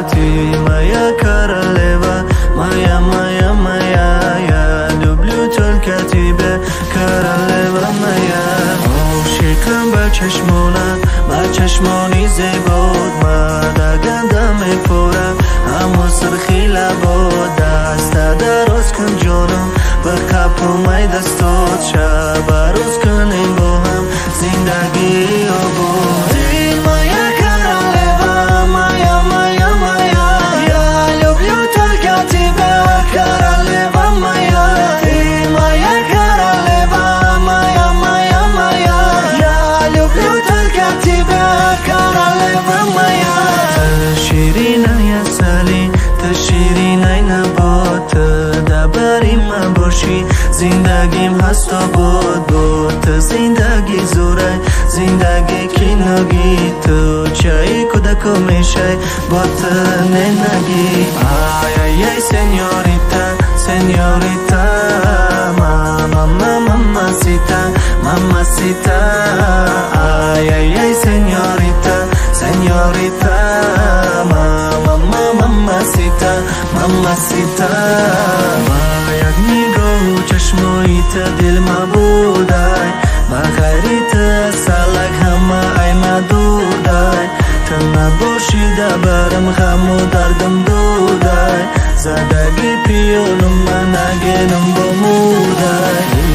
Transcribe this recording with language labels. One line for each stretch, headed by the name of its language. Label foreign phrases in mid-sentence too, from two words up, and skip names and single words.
Russian: Ты моя королева, моя, я люблю только тебя, королева моя.
Tajik: Шикам ба чашмони зебод, мадаганда мепурам, ҳамо сирхи лабод, даста дароз кун ҷонам, ба қапумай дастот, шаба рӯз кунем бо ҳам зиндаги обод.
Russian: Ты моя королева, моя, я люблю только тебя, королева моя. Ты моя королева, моя, я люблю только тебя, королева моя.
Tajik: Ты шириная сали, ты шириная набот, дабарима боши, зиндагим ҳаст обод бо ту, зиндаги зурай, зиндаги киноги, ту чаи кудако мешай бо ту ненаги.
Spanish: Ay, señorita, mamacita, ay, señorita, mamacita.
Tajik: Як нигоҳу чашмоита дил мабудай, ба хайрита салак ҳама ай мадудай. Ту набошида барам ғаму дардам дудай, задаги пиёлум ман агенам бо мудай.